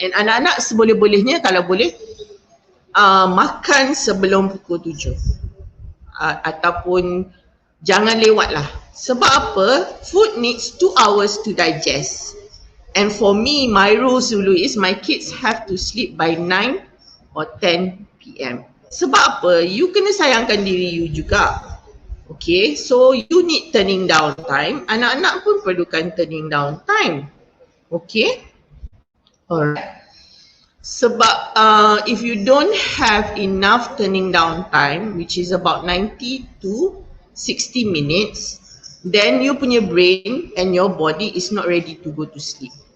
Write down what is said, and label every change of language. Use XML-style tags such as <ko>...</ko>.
<ms>And anak-anak seboleh-bolehnya kalau boleh makan sebelum pukul 7. Ataupun jangan lewat lah. Sebab apa?</ms> <en>Food needs 2 hours to digest. And for me, my rules dulu is my kids have to sleep by 9 or 10 PM.</en> <ms>Sebab apa? You kena sayangkan diri you juga.</ms> <en>Okay, so you need turning down time.</en> <ms>Anak-anak pun perlukan</ms> <en>turning down time. Okay? Alright.</en> <ms>Sebab</ms> <en>if you don't have enough turning down time, which is about 90 to 60 minutes, then you punya brain and your body is not ready to go to sleep.</en>